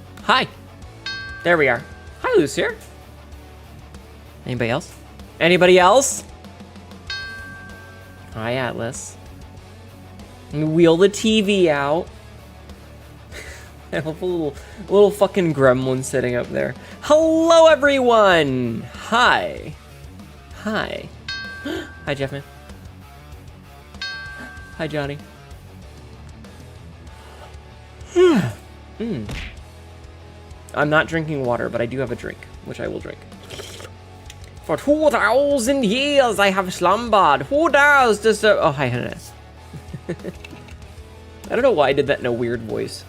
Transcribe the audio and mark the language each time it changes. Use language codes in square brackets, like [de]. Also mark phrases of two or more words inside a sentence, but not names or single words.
[en] Hi. There we are. Hi, Lucier. Anybody else? Anybody else? Hi, Atlas. Wheel the TV out. I have a little fucking gremlin sitting up there. Hello, everyone. Hi. Hi. Hi, Jeffman. Hi, Johnny. I'm not drinking water, but I do have a drink, which I will drink. For 2,000 years I have slumbered. Who does deserve... Oh, hi, Hannah. I don't know why I did that in a weird voice.